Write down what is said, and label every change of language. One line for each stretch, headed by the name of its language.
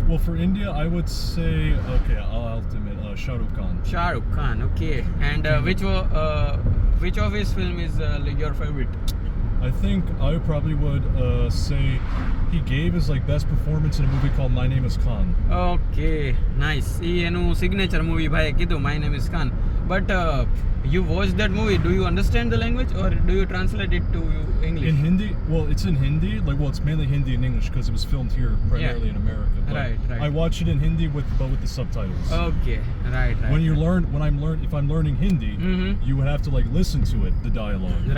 English: Well, for India, I would say I'll admit Shah Rukh Khan. Shah Rukh Khan. Okay. And which of his film is your favorite? I think I probably would say he gave his best performance in a movie called My Name Is Khan. Okay, nice.
Gujarati: એ એનું signature movie ભાઈએ કીધું My Name Is Khan.
English: But you watched that movie, do you understand the language or do you translate it to English? In Hindi? Well, it's in Hindi. It's mainly Hindi and English because it was filmed here primarily in America. But Right. I watch it in Hindi with the subtitles. Okay, right. If I'm learning Hindi, you would have to listen to it, the dialogue.